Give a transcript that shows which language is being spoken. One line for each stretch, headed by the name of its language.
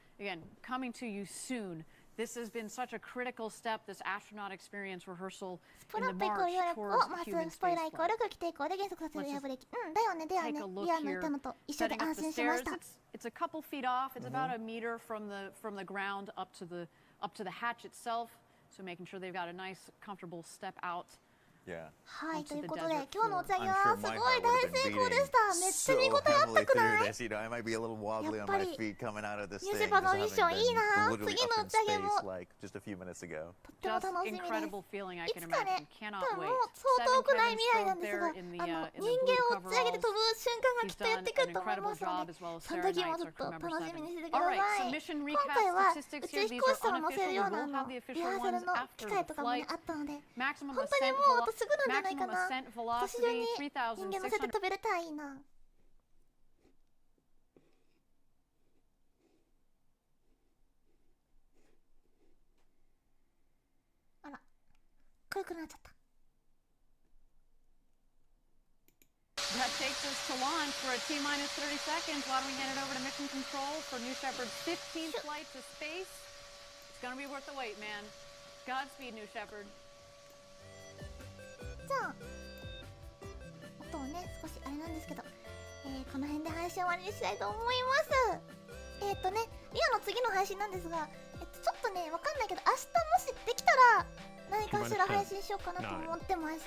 English: Again, coming to you soon. This has been such a critical step, this astronaut experience rehearsal in the march towards human spaceflight. Let's just take a look here. Setting up the stairs, it's a couple feet off. It's about a meter from the ground up to the hatch itself. So making sure they've got a nice, comfortable step out. Yeah.
Japanese: はい、ということで今日の打ち上げはすごい大成功でした。めっちゃ見応えあったくない？やっぱりニューシェパードミッションいいな。次の打ち上げもとっても楽しみです。いつかね、多分もう相当遠くない未来なんですが、人間を打ち上げて飛ぶ瞬間がきっとやってくると思いますので、その時もちょっと楽しみにしててください。今回は宇宙飛行士さんを乗せるようなリハーサルの機会とかもねあったので、本当にもうあとすぐなんじゃないかな。私中に人間乗せて飛べれたらいいな。あら、黒くなっちゃった。
English: That takes us to launch for a T-minus 30 seconds. Why don't we hand it over to mission control for New Shepard's 15th flight to space? It's gonna be worth the wait, man. Godspeed, New Shepard.
Japanese: じゃあ音をね少しあれなんですけど、この辺で配信終わりにしたいと思います。リアの次の配信なんですが、ちょっとねわかんないけど明日もしできたら何かしら配信しようかなと思ってます。